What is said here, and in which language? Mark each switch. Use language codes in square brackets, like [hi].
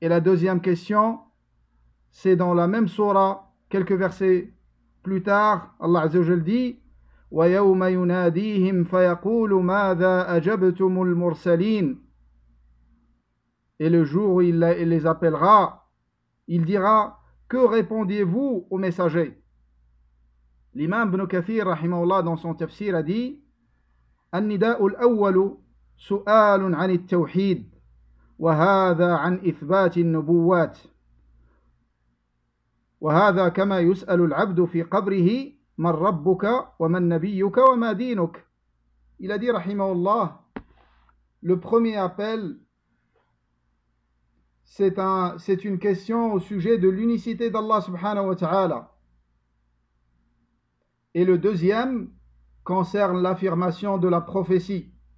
[fr] Et la deuxième question, c'est dans la même sourate, quelques versets plus tard, Allah Azzawajal dit: [ar] ويوم يناديهم فيقول ماذا أجبتم المرسلين. [fr] Et le jour où il les appellera, il dira: que répondiez-vous aux messagers? L'imam Ibn Kathir, rahimahullah, dans son tafsir, a dit: [ar] النداء الأول سؤال عن التوحيد وهذا عن إثبات النبوات وهذا كما يسأل العبد في قبره من ربك ومن نبيك وما دينك. [fr] Il a dit, rahimahullah, le premier appel, c'est une question au sujet de l'unicité d'Allah subhanahu wa ta'ala. Et le deuxième concerne l'affirmation de la prophétie.